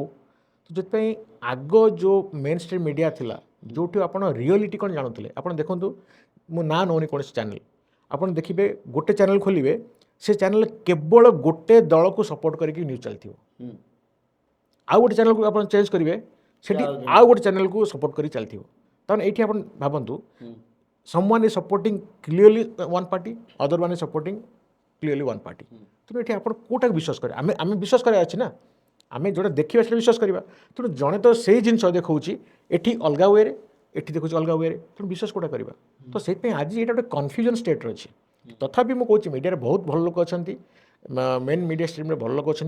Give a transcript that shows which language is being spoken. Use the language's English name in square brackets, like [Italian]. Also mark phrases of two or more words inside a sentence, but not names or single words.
[Odia] ତ ସେଥିପାଇଁ ଆଗ ଯେଉଁ [English] main stream media [Odia] ଥିଲା, ଯେଉଁଠି ଆପଣ ରିଅଲିଟି କ'ଣ ଜାଣୁଥିଲେ, ଆପଣ ଦେଖନ୍ତୁ, ମୁଁ ନାଁ ନେଉନି କୌଣସି ଚ୍ୟାନେଲ୍, ଆପଣ ଦେଖିବେ ଗୋଟେ ଚ୍ୟାନେଲ୍ ଖୋଲିବେ, ସେ ଚ୍ୟାନେଲ୍ କେବଳ ଗୋଟେ ଦଳକୁ ସପୋର୍ଟ କରିକି ନ୍ୟୁଜ୍ ଚାଲିଥିବ। ଆଉ ଗୋଟେ ଚ୍ୟାନେଲ୍କୁ ଆପଣ ଚେଞ୍ଜ କରିବେ, ସେଠି ଆଉ ଗୋଟେ ଚ୍ୟାନେଲ୍କୁ ସପୋର୍ଟ କରି ଚାଲିଥିବ। ତାମାନେ ଏଇଠି ଆପଣ ଭାବନ୍ତୁ, [English] someone is supporting clearly one party, other one is supporting clearly one party. [Odia] ତେଣୁ ଏଠି ଆପଣ କେଉଁଟାକୁ ବିଶ୍ୱାସ କରିବେ? ଆମେ ବିଶ୍ୱାସ କରିବାର ଅଛି ନା, ଆମେ ଯେଉଁଟା ଦେଖିବା ସେଟା ବିଶ୍ୱାସ କରିବା। ତେଣୁ ଜଣେ ତ ସେଇ ଜିନିଷ ଦେଖାଉଛି ଏଠି ଅଲଗା ୱେରେ, ଏଠି ଦେଖୁଛି ଅଲଗା ୱେରେ, ତେଣୁ ବିଶ୍ୱାସ କେଉଁଟା କରିବା? ତ ସେଇଥିପାଇଁ ଆଜି ଏଇଟା ଗୋଟେ [English] confusion state [Odia] ଅଛି। ତଥାପି ମୁଁ କହୁଛି ମିଡ଼ିଆରେ ବହୁତ ଭଲ ଲୋକ ଅଛନ୍ତି, [English] main media stream [Odia] ଭଲ ଲୋକ ଅଛନ୍ତି।